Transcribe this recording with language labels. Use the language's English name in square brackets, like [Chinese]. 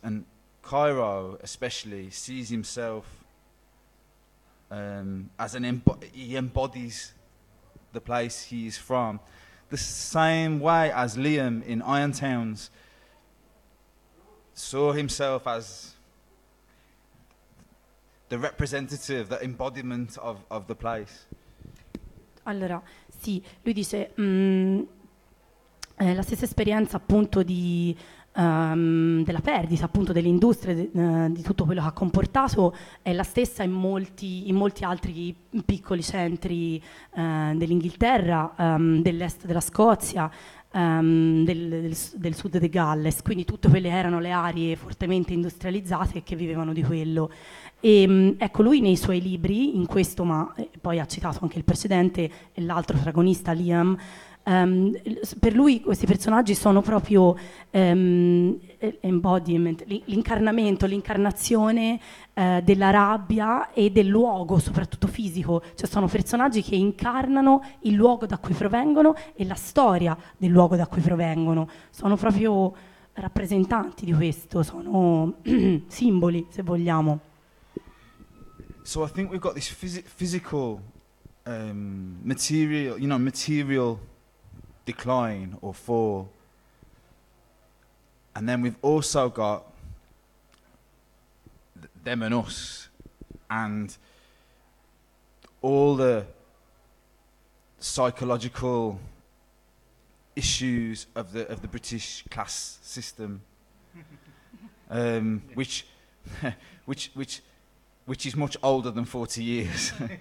[English] And Cairo, especially, sees himself as he embodies the place he's from. The same way as Liam in Iron Towns saw himself as the representative, the embodiment of the place. [Italian] Allora, sì, lui dice la stessa esperienza appunto di della perdita appunto dell'industria di tutto quello che ha comportato è la stessa in molti altri piccoli centri dell'Inghilterra, dell'est della Scozia, del sud del Galles, quindi tutte quelle erano le aree fortemente industrializzate che vivevano di quello. E ecco, lui nei suoi libri, in questo, ma poi ha citato anche il precedente e l'altro protagonista Liam, Per lui questi personaggi sono proprio embodiment, l'incarnamento, l'incarnazione della rabbia e del luogo, soprattutto fisico, cioè sono personaggi che incarnano il luogo da cui provengono e la storia del luogo da cui provengono, sono proprio rappresentanti di questo, sono simboli, se vogliamo. [English] So I think we've got this physical material, you know, material decline or fall, and then we've also got them and us, and all the psychological issues of the British class system, which is much older than 40 years.